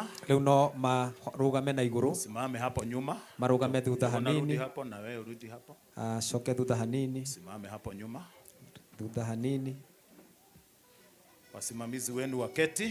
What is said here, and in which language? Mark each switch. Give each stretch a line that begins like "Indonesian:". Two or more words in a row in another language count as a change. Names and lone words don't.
Kikuyu: Rĩu no marũgame na igũrũ.
Swahili: Simame hapo nyuma.
Kikuyu: Marũgame thutha hanini.
Swahili: Rudi hapo na wewe urudi hapo.
Kikuyu: Coke thutha hanini.
Swahili: Simame hapo nyuma.
Kikuyu: Thutha hanini.
Swahili: Wasimamizi wenu waketi.